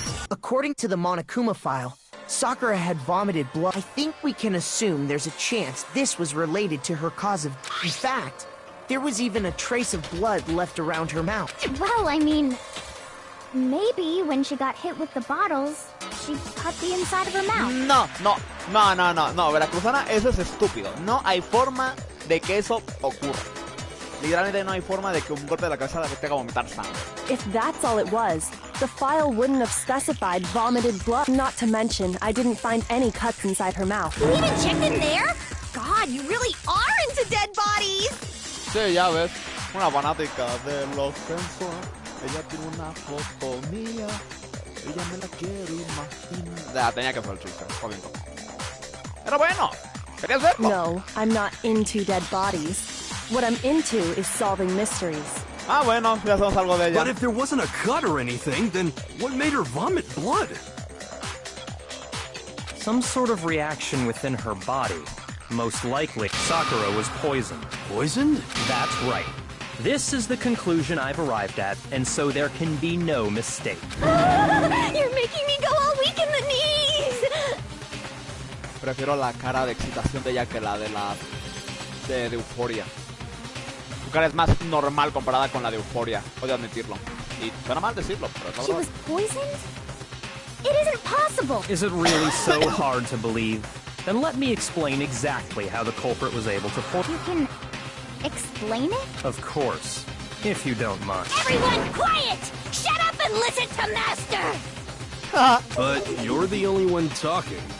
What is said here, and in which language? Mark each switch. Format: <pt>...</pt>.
<en>According to the Monokuma file, Sakura had vomited blood. I think we can assume there's a chance this was related to her cause of... In fact, there was even a trace of blood left around her mouth. Well, I mean, maybe when she got hit with the bottles, she cut the inside of her mouth.</en> <es>No, Veracruzana, eso es estúpido. No hay forma de que eso ocurra. Literalmente no hay forma de que un golpe de la cabeza te haga vomitar sangre.</es> <en>If that's all it was, the file wouldn't have specified vomited blood. Not to mention, I didn't find any cuts inside her mouth. You even checked in there? God, you really are into dead bodies!</en> <es>Sí, ya ves, una fanática de los Simpsons. Ella tiene una foto mía. Ella me la quiere imaginar. Ya, tenía que hacer el chiste, jodido. Pero bueno, querías verlo.</es> <en>No, I'm not into dead bodies. What I'm into is solving mysteries.</en> <es>Ah, bueno, ya sabemos algo de ella.</es> <en>But if there wasn't a cut or anything, then what made her vomit blood? Some sort of reaction within her body. Most likely, Sakura was poisoned. Poisoned? That's right. This is the conclusion I've arrived at, and so there can be no mistake. You're making me go all weak in the knees!</en> <es>Prefiero la cara de excitación de ella que la de de Euphoria. Su cara es más normal comparada con la de Euphoria, odio admitirlo. Y suena mal decirlo, pero es la</es> <en>She</en> <es>verdad.</es> <en>was poisoned? It isn't possible! Is it really so hard to believe? Then let me explain exactly how the culprit was able to poison. You can explain it? Of course, if you don't mind. Everyone quiet! Shut up and listen to Master! But you're the only one talking.</en>